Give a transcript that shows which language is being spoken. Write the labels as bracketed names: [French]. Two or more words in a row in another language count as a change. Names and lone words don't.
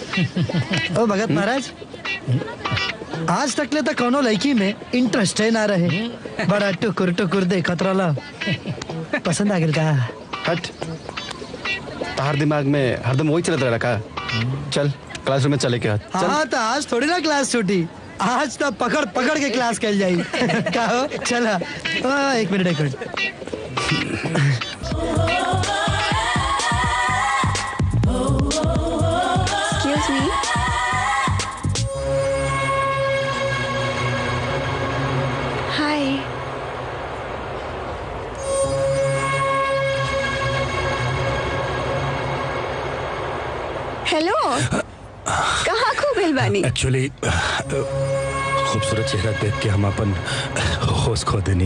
[Bhojpuri] ओ भगत महाराज, आज तक ले तो कोनो लड़की में इंटरेस्ट ना रहे, बड़ा टुकुर टुकुर देखत रहला, पसंद आ गेल का? हट, तार दिमाग में हरदम वही चलत रहा का। चल क्लासरूम में चले के हाथ। हाँ तो आज थोड़ी ना क्लास छूटी, आज तो पकड़ पकड़ के क्लास कर जाई। का हो? चला। एक मिनट। [English] Excuse me. Hi. [Bhojpuri] हेलो, कहाँ खो गइल बानी? एक्चुअली खूबसूरत चेहरा देख के हम अपन होश खो देनी।